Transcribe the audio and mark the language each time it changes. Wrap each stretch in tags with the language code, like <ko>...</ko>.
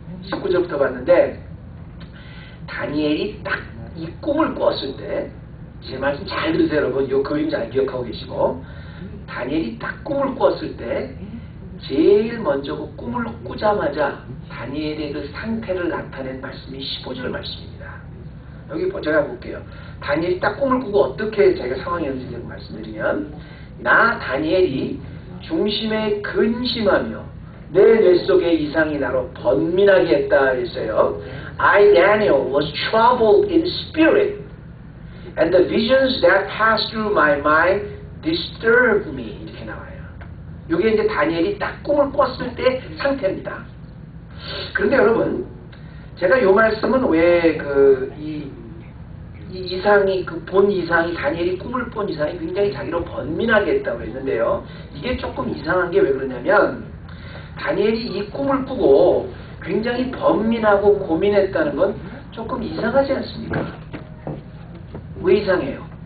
<ko>19절부터 봤는데 다니엘이 딱 이 꿈을 꿨을 때 제 말씀 잘 들으세요 여러분. 이 그림 잘 기억하고 계시고 다니엘이 딱 꿈을 꿨을 때 제일 먼저 그 꿈을 꾸자마자 다니엘의 그 상태를 나타낸 말씀이 15절 말씀입니다. 여기 제가 볼게요. 다니엘이 딱 꿈을 꾸고 어떻게 자기가 상황이었는지 말씀드리면 나 다니엘이 중심에 근심하며 내 뇌 속에 이상이 나로 번민하게 했다 했어요.</ko> <en>I, Daniel, was troubled in spirit and the visions that passed through my mind disturbed me</en> <ko>이렇게 나와요. 이게 이제 다니엘이 딱 꿈을 꿨을 때 상태입니다. 그런데 여러분 제가 요 말씀은 왜 이 이상이 본 이상이 다니엘이 꿈을 본 이상이 굉장히 자기로 번민하게 했다고 했는데요. 이게 조금 이상한 게 왜 그러냐면 다니엘이 이 꿈을 꾸고 굉장히 번민하고 고민했다는 건 조금 이상하지 않습니까? 왜 이상해요?</ko>